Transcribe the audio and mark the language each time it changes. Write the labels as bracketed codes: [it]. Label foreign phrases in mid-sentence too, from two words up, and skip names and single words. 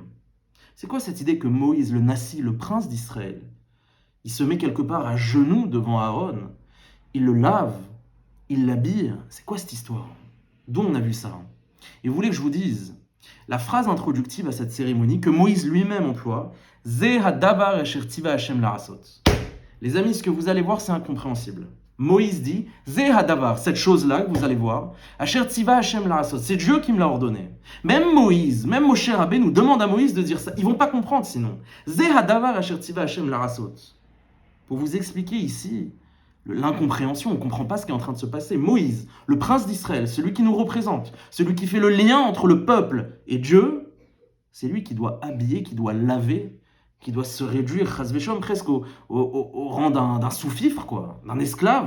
[fr] C'est quoi cette idée que Moïse, le Nassi, le prince d'Israël, il se met quelque part à genoux devant Aaron, il le lave, il l'habille? C'est quoi cette histoire? D'où on a vu ça? Et vous voulez que je vous dise la phrase introductive à cette cérémonie que Moïse lui-même emploie, [he] זה הדבר אשר צוה השם לעשות. [fr] Les amis, ce que vous allez voir, c'est incompréhensible. Moïse dit, [he] זה הדבר, [fr] cette chose-là que vous allez voir, [he] אשר צוה השם לעשות, [fr] c'est Dieu qui me l'a ordonné. Même Moïse, même Moshe Rabbeinu nous demande à Moïse de dire ça. Ils vont pas comprendre sinon. [he] זה הדבר אשר צוה השם לעשות. [fr] Pour vous expliquer ici l'incompréhension, on ne comprend pas ce qui est en train de se passer. Moïse, le prince d'Israël, celui qui nous représente, celui qui fait le lien entre le peuple et Dieu, c'est lui qui doit habiller, qui doit laver, qui doit se réduire, [he] חס ושלום, [fr] presque au rang d'un sous-fifre, quoi, d'un esclave.